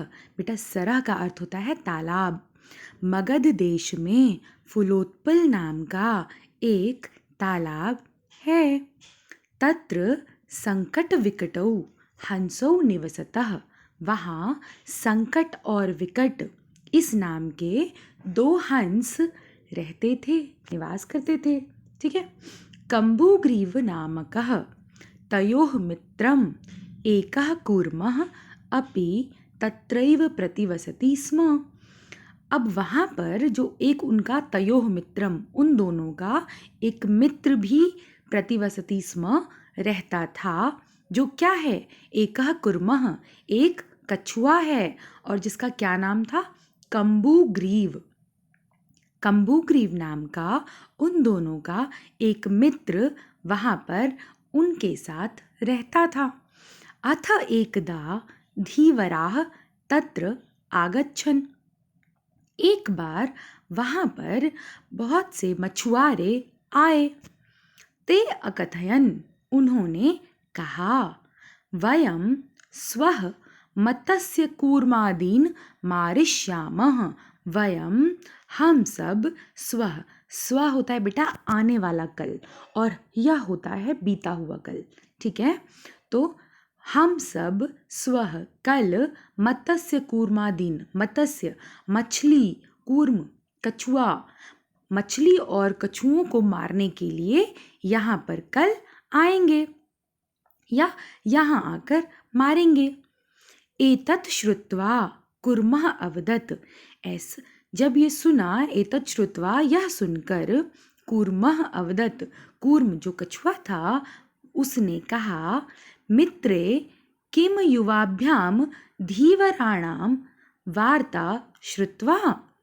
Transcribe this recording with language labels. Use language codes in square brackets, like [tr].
[hi] बेटा, सरह का अर्थ होता है तालाब। मगध देश में फुलोत्पल नाम का एक तालाब है। [sa] तत्र संकट विकटौ हंसौ निवसतः। [hi] वहाँ संकट और विकट इस नाम के दो हंस रहते थे, निवास करते थे। ठीक है। [sa] कम्बुग्रीव नामकः तयोः मित्रम् एकः कूर्मः अपि तत्रैव प्रतिवसति स्म। [hi] अब वहाँ पर जो एक उनका [sa] तयोः मित्रम, [hi] उन दोनों का एक मित्र भी [sa] प्रतिवसति स्म, [hi] रहता था। जो क्या है? [sa] एकः कुर्मः, [hi] एक कछुआ है, और जिसका क्या नाम था? कम्बुग्रीव। कम्बुग्रीव नाम का उन दोनों का एक मित्र वहाँ पर उनके साथ रहता था। [sa] अथ एकदा धीवराः तत्र आगच्छन्। [hi] एक बार वहाँ पर बहुत से मछुआरे आए। [sa] ते अकथयन्, [hi] उन्होंने कहा, [sa] वयं स्वः मत्स्य कूर्मादीन् मारिष्यामः। [hi] वयं, हम सब, स्वः, स्व होता है बेटा आने वाला कल, और यह होता है बीता हुआ कल। ठीक है। तो हम सब स्वः कल मत्स्य कूर्मादीन, मत्स्य मछली, कूर्म कछुआ, मछली और कछुओं को मारने के लिए यहाँ पर कल आएंगे या यहाँ आकर मारेंगे। [sa] एतत् श्रुत्वा कुर्मः अवदत्। [hi] ऐस जब ये सुना, [sa] एतत् श्रुत्वा, [hi] यह सुनकर, [sa] कूर्मः अवदत्, [hi] कूर्म जो कछुआ था उसने कहा, [sa] मित्रे किम युवाभ्याम धीवराणाम वार्ता श्रुत्वा।